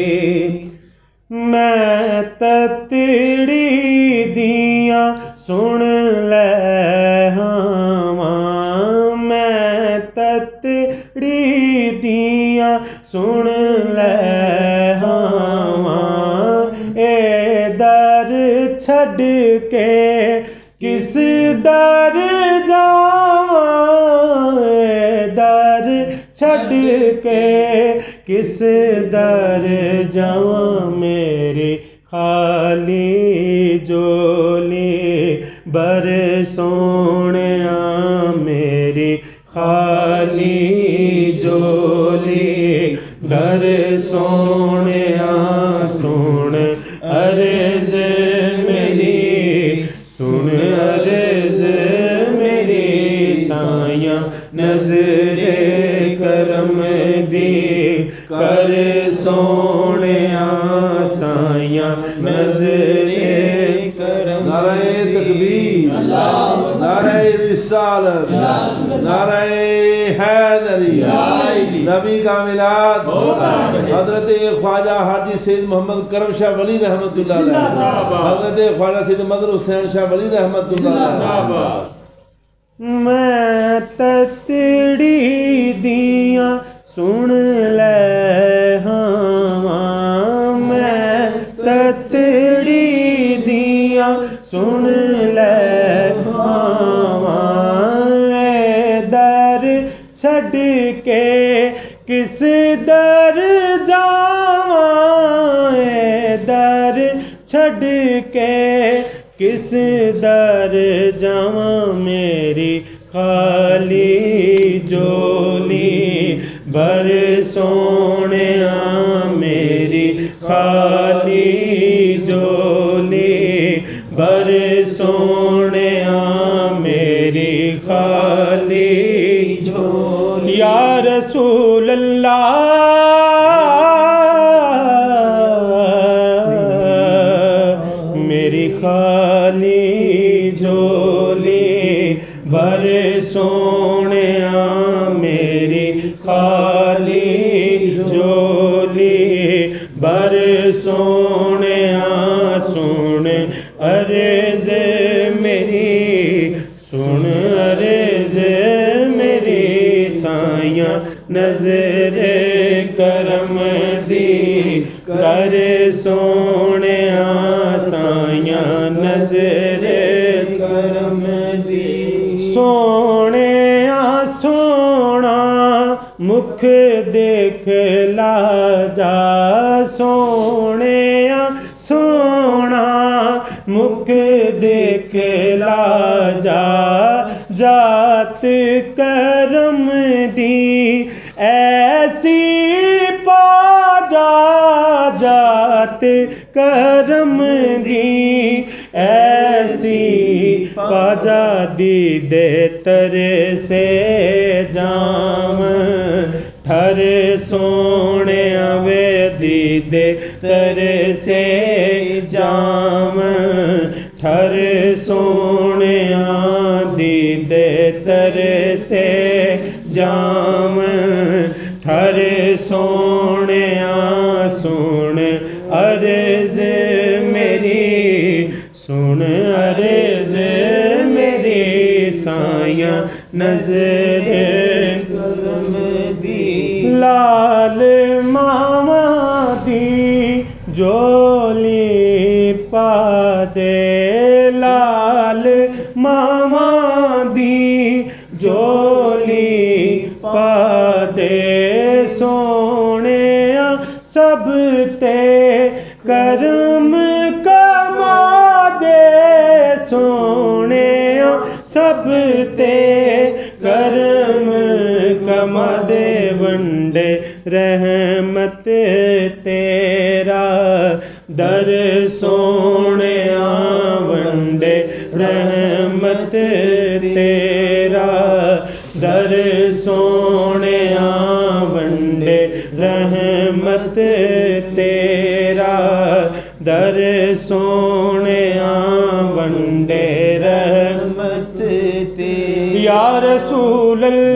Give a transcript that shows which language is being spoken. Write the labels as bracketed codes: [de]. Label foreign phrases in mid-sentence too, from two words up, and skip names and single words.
[pa] میں تتڑی دیاں سن لے ہاں میں تتڑی دیاں سن لے ہاں اے در چھڈ کے کس در جاواں اے در چھڈ کے کس در جاواں میری خالی جولی بر سونیاں میری خالی جولی بر سونیاں سن عرض میری سن عرض میری سائیاں نظر کرم دی کر سونیاں سائیاں نظر کرم [ur] نعرہ تکبیر نعرہ رسالت نعرہ حیدری نبی کا میلاد حضرت خواجہ حاجی سید محمد کرم شاہ ولی [ar] رحمت اللہ علیہ [ur] حضرت خواجہ سید مدر حسین شاہ ولی [ar] رحمت اللہ علیہ [pa] میں تتڑی دیاں سن لے ہاں میں تتڑی دیاں سن لے ہاں اے در چھڈ کے کس در جاواں اے در چھڈ کے کس در جاواں میری خالی جولی بر سونیاں میری خالی جولی بر سونیاں میری خالی جولی [ar] یا رسول اللہ [pa] میری خالی جولی بر سونیاں میری خالی جولی بر سونیاں سن عرض میری سن عرض میری سائیاں نظر کرم دی کر سونیاں سائیاں نظر کرم دی سونیاں سونا مکھ دیکھ لا جا سونیاں سونا مکھ دیکھ لا جا جات کرم دی ایسی پا جا جات کرم دی ایسی پا جا دیدے تر سے جام ٹھر سونے وے دیدے تر سے جام ٹھر سونے دیدے تر سے جام ٹھر سونے سن عرض میری سن عرض میری سائیاں نظر کرم دی لال ماما دی جولی پا دے لال ماما دی جولی پا دے سونے سب تے کرم ਸੋਹਣਿਆ ਸਭ ਤੇ ਕਰਮ ਕਮਾ ਦੇ ਵੰਡੇ ਰਹਿਮਤ ਤੇਰਾ ਦਰ ਸੋਹਣਿਆ ਵੰਡੇ ਰਹਿਮਤ ਤੇਰਾ ਦਰ ਸੋਹਣਿਆ ਵੰਡੇ ਰਹਿਮਤ ਤੇਰਾ ਦਰ ਸੋਹਣਿਆ ਵੰਡੇ ਰਹਿਮਤ ਤੇਰੀ [ar] يا رسول